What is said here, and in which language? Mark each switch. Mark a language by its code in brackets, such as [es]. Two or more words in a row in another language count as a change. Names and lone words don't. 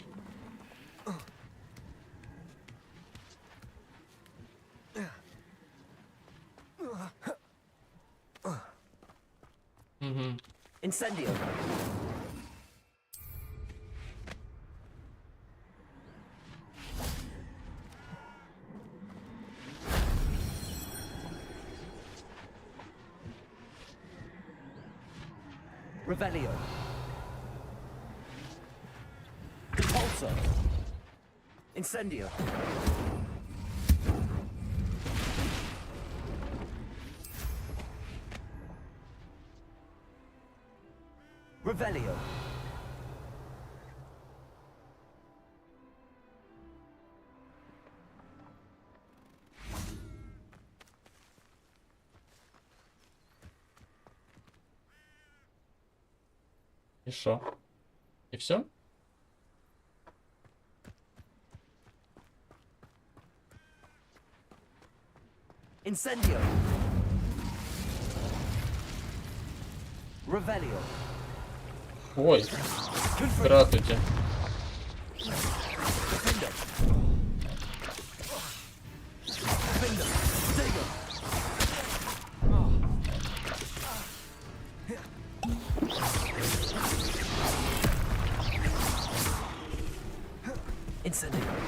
[la] Угу. Incendio. Revelio. Repulsor. Incendio. Revelio. [uk] І що? І все? Incendio. Revelio. [ru] Ой, здравствуйте. [en] Defender. Defender. [la] Stego. Incendio.